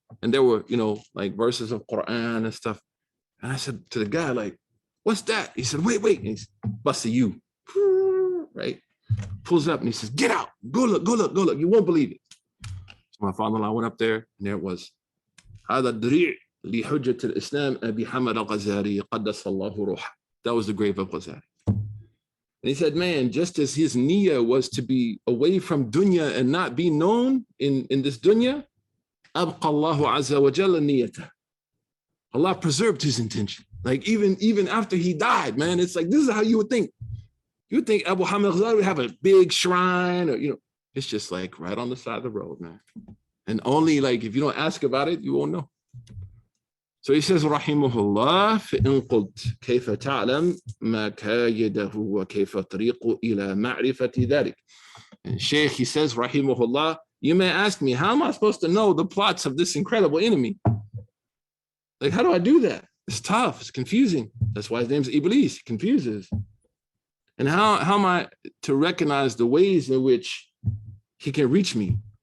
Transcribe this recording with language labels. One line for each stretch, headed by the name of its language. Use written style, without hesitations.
English: And there were, like verses of Quran and stuff. And I said to the guy, like, what's that? He said, wait. And he's busted you, right? Pulls up and he says, get out, go look. You won't believe it. So my father-in-law went up there and there it was.
Arabic: هذا الدريع لحجة الإسلام أبي حمد al-Ghazzali قدس الله روحه.
English: That was the grave of Ghazali. And he said, man, just as his niyyah was to be away from dunya and not be known in this dunya,
Arabic: أبقى الله عز وجل نيته.
English: Allah preserved his intention. Like even after he died, man, it's like, this is how you would think. You would think Abu Hamid al-Ghazali would have a big shrine, or, it's just like right on the side of the road, man. And only like, if you don't ask about it, you won't know. So he says,
Arabic: Rahimahullah, فإن قلت كيف تعلم مكايده وكيف طريق إلى معرفة ذلك.
English: And Sheikh, he says, Rahimahullah, you may ask me, how am I supposed to know the plots of this incredible enemy? Like, how do I do that? It's tough, it's confusing. That's why his name's Iblis, it confuses. And how am I to recognize the ways in which he can reach me?